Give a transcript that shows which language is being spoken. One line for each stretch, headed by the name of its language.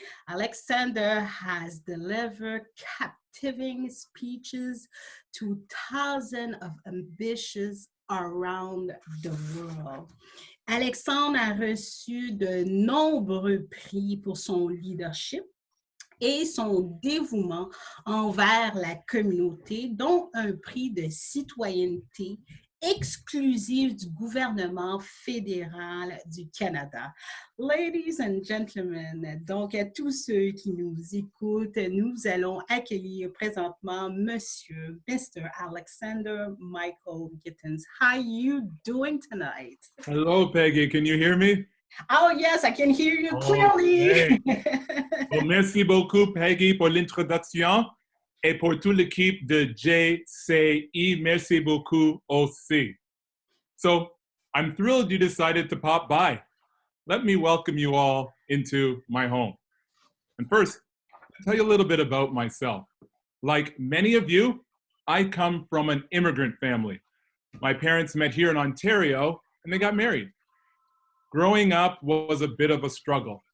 English: Alexander has delivered captivating speeches to thousands of ambitious around the world.
French: Alexandre a reçu de nombreux prix pour son leadership et son dévouement envers la communauté, dont un prix de citoyenneté exclusive du gouvernement fédéral du Canada.
English: Ladies and gentlemen,
French: donc à tous ceux qui nous écoutent, nous allons accueillir présentement Mr. Alexander Michael Gittins.
English: How are you doing tonight? Hello, Peggy. Can you hear me? Oh yes, I can hear you clearly.
French: Well, merci beaucoup, Peggy, pour l'introduction. Et pour toute l'équipe de JCI, merci beaucoup aussi.
English: So, I'm thrilled you decided to pop by. Let me welcome you all into my home. And first, I'll tell you a little bit about myself. Like many of you, I come from an immigrant family. My parents met here in Ontario, and they got married. Growing up was a bit of a struggle.